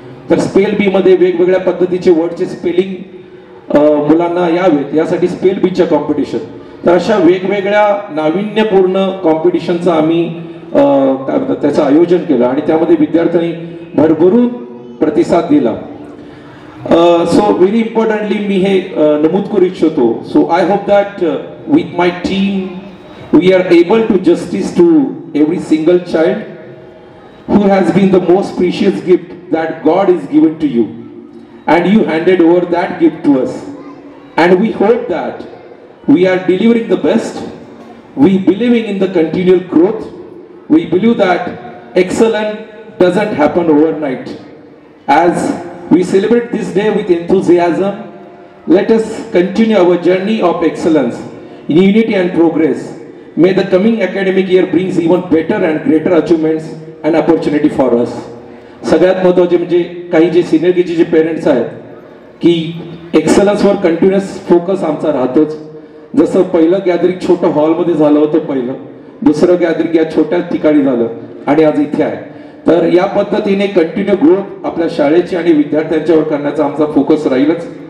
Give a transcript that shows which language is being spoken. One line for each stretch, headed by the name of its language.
Marathi: तर स्पेल बी मध्ये वेगवेगळ्या पद्धतीचे वर्डचे स्पेलिंग मुलांना यावेत यासाठी स्पेल बीच्या कॉम्पिटिशन. तर अशा वेगवेगळ्या नाविन्यपूर्ण कॉम्पिटिशनचं आम्ही त्याचं आयोजन केलं आणि त्यामध्ये विद्यार्थ्यांनी भरभरून प्रतिसाद दिला.
English: so very importantly
Marathi: मी हे नमूद करू इच्छितो.
English: So I hope that with my team we are able to justice to every single child who has been the most precious gift that God is given to you, and you handed over that gift to us, and we hope that we are delivering the best we believing in the continual growth. We believe that excellence doesn't happen overnight. As we celebrate this day with enthusiasm, let us continue our journey of excellence in unity and progress. May the coming academic year brings even better and greater achievements and opportunity for us.
Marathi: सगळ्यात महत्त्वाचे म्हणजे काही जे senior KG जे parents आहेत की एक्सलन्सवर continuous focus आमचा राहतोच. जसं पहिलं गॅदरिंग छोटं हॉलमध्ये झालं होतं, पहिलं दुसरं गॅदरिंग या छोट्या ठिकाणी झालं आणि आज इथे आहे. तर या पद्धतीने कंटिन्यू ग्रोथ आपल्या शाळेची आणि विद्यार्थ्यांच्यावर करण्याचा आमचा फोकस राहीलच.